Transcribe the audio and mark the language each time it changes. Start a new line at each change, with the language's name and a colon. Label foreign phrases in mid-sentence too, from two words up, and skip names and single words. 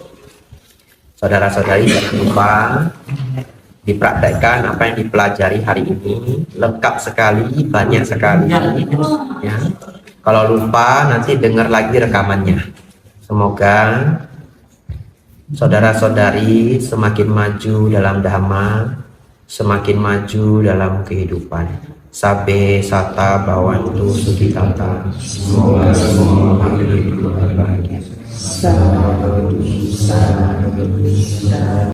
Indonesian: Saudara-saudari jangan lupa dipraktekkan apa yang dipelajari hari ini, lengkap sekali, banyak sekali ya. Kalau lupa nanti dengar lagi rekamannya. Semoga saudara-saudari semakin maju dalam dhamma, semakin maju dalam kehidupan.
Pali: Sabe sata bawantu sukitata.
Indonesian: Semoga semua makhluk hidup berbahagia.